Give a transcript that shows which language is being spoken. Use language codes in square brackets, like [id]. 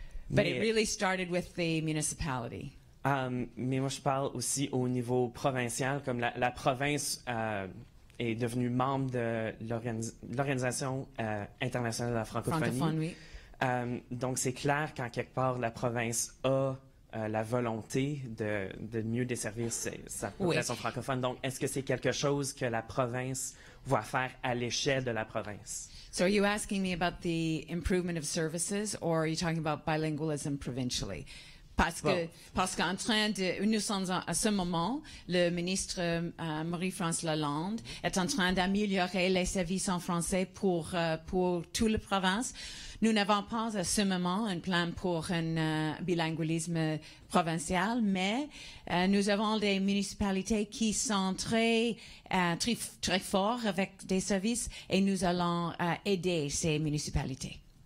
[en] But it really started with the municipality. [fr] Mais moi, je parle aussi au niveau provincial, comme la province est devenue membre de l'Organisation internationale de la francophonie. Francophone, oui. Donc, c'est clair qu'en quelque part, la province a la volonté de mieux desservir sa population francophone. Donc, est-ce que c'est quelque chose que la province va faire à l'échelle de la province? [en] So are you asking me about the improvement of services, or are you talking about bilingualism provincially? [fr] Parce qu'en train de, nous sommes à ce moment, le ministre Marie-France Lalonde est en train d'améliorer les services en français pour toute la province. Nous n'avons pas à ce moment un plan pour un bilingualisme provincial, mais nous avons des municipalités qui sont très forts avec des services et nous allons aider ces municipalités.